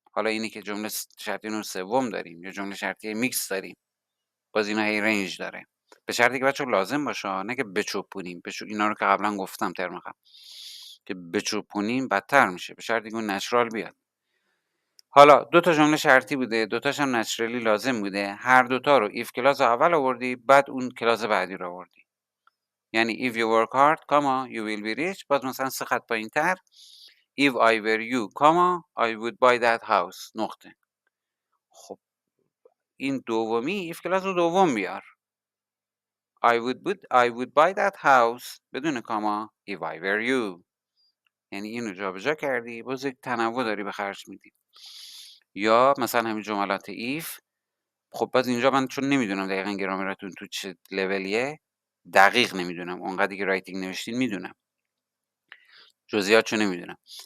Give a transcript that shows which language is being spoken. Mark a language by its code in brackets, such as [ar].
[fa] حالا اینی که جمله شرطی نوع سوم داریم یا جمله شرطی میکس داریم، باز اینا هی رنج داره، به شرطی که بچه لازم باشه، نه که بچوپونیم. اینا رو که قبلا گفتم ترم قبل که بچوپونیم بدتر میشه، به شرطی که اون نچرال بیاد. حالا دو تا جمله شرطی بوده، دوتاش هم نچرالی لازم بوده، هر دوتا رو ایف کلاس اول آوردی، بعد اون کلاس بعدی رو آوردی. یعنی [en] if you work hard, comma, you will be rich. [fa] باز مثلا 3 خط پایین‌تر [en] if I were you, comma, I would buy that house. [fa] نقطه. خب این دومی ایف کلاس رو دوم بیار. [en] I would buy that house [fa] بدون کاما [en] if I were you. [fa] یعنی اینو جابجا کردی، باز یک تنوع داری به خرج میدی. یا مثلا همین جملات if. خب باز اینجا من چون نمیدونم دقیقاً گرامرتون تو چه لولیه، دقیق نمیدونم، اونقدری که رایتینگ نوشتین میدونم، جزئیاتشو نمیدونم.